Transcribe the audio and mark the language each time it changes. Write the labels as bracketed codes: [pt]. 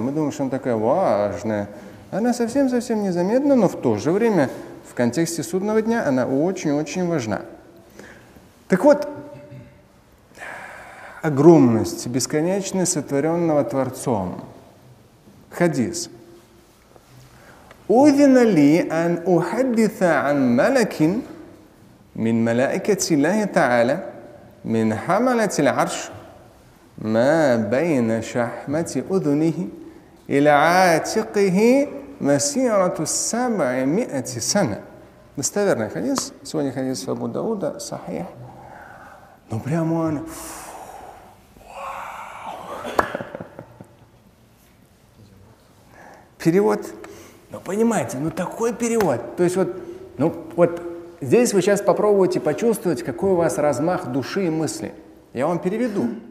[ru] Мы думаем, что она такая важная. Она совсем-совсем незаметна, но в то же время в контексте судного дня она очень-очень важна. Так вот, огромность, бесконечность сотворенного Творцом. Хадис. [ar] أذن لي أن أحدث عن ملك من ملائكة الله تعالى من حملة العرش ما بين شحمة أذنه إلى عاتقه مسيرة 700 سنة. [ru] Достоверный хадис. Сегодня хадис Абу Дауда, сахих. Ну прямо он... Перевод, ну понимаете, ну такой перевод. То есть вот здесь вы сейчас попробуйте почувствовать, какой у вас размах души и мысли. Я вам переведу.